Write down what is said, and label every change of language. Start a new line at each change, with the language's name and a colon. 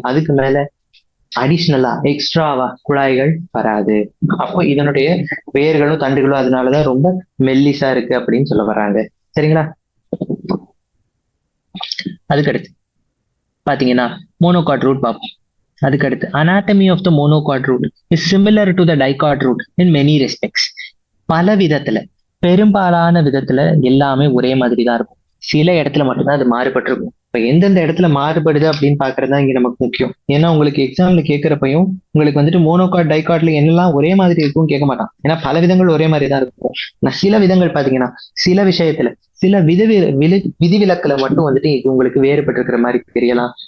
Tamil: அதுக்கு மேல அடிஷ்னலா எக்ஸ்ட்ராவா குழாய்கள் வராது. அப்போ இதனுடைய வேர்களும் தண்டுகளும் அதனாலதான் ரொம்ப மெல்லிசா இருக்கு அப்படின்னு சொல்ல வர்றாங்க. சரிங்களா? அதுக்கடுத்து பாத்தீங்கன்னா மோனோகாட் ரூட் பார்ப்போம். அதுக்கடுத்து
English: anatomy of the monocot root is similar to the dicot root in many respects.
Tamil: பல விதத்துல, பெரும்பாலான விதத்துல எல்லாமே ஒரே மாதிரி தான் இருக்கும். சில இடத்துல மட்டும்தான் அது மாறுபட்டிருக்கும். இப்ப எந்தெந்த இடத்துல மாறுபடுது அப்படின்னு பாக்குறது தான் இங்க நமக்கு முக்கியம். ஏன்னா உங்களுக்கு எக்ஸாம்ல கேட்கறப்பையும் உங்களுக்கு வந்துட்டு மோனோகாட் டைகாட்ல என்னெல்லாம் ஒரே மாதிரி இருக்கும்னு கேட்க மாட்டான். ஏன்னா பல விதங்கள் ஒரே மாதிரி தான் இருக்கும். நான் சில விதங்கள் பாத்தீங்கன்னா சில விஷயத்துல சில விதிவிலக்குல மட்டும் வந்துட்டு இது உங்களுக்கு வேறுபட்டு இருக்கிற மாதிரி தெரியலாம்.